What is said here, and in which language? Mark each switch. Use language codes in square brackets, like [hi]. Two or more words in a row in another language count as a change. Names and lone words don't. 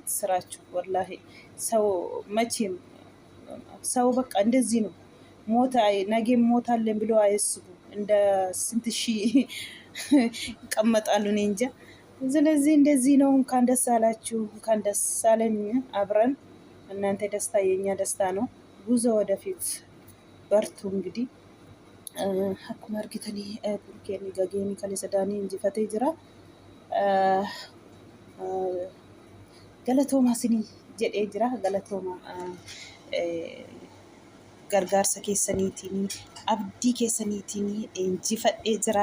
[am] ስራችሁ። ወላሂ ሰው መቼም ሰው በቃ እንደዚህ ነው። ነገ ሞታለን ብሎ አያስቡ። እንደ ስንት ሺህ ይቀመጣሉ እኔ እንጃ። ስለዚህ እንደዚህ ነው። እንኳን ደስ አላችሁ፣ እንኳን ደስ አለን። አብረን እናንተ ደስታ የኛ ደስታ ነው። ጉዞ ወደፊት በርቱ። እንግዲህ [om] akkuma argitanii burkeen gageen kaleessa daanii injifatee jira. Galatooma isinii jedhee jira. Galatooma gargaarsa keessaniitiin, abdii keessaniitiin injifadhee jira.